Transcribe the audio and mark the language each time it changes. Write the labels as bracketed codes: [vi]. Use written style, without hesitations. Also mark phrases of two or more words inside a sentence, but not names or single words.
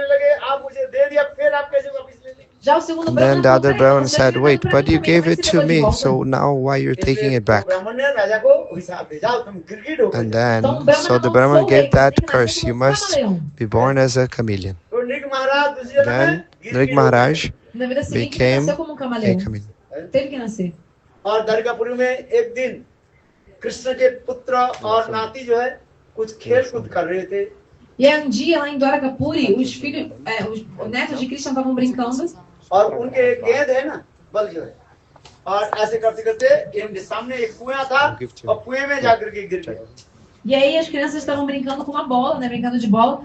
[en] And then the other Brahman said, wait, but you gave it to me, so now why you're taking it back? And then, so the Brahman gave that curse, you must be born as a chameleon. Then Nrig Maharaj became a chameleon. [pt] Teve que nascer. [hi] और दरगापुरी में एक दिन कृष्ण के पुत्र और नाती जो है कुछ खेल कूद कर रहे थे. [pt] E aí dia lá em Dwarkapuri, os netos de Krishna estavam brincando. [hi] और उनके एक गेंद है ना, बल जो है. और ऐसे करते करते इनके सामने एक कुआं था और कुएं में जाकर के गिर गए. [pt] E aí as crianças estavam brincando com uma bola, né, brincando de bola.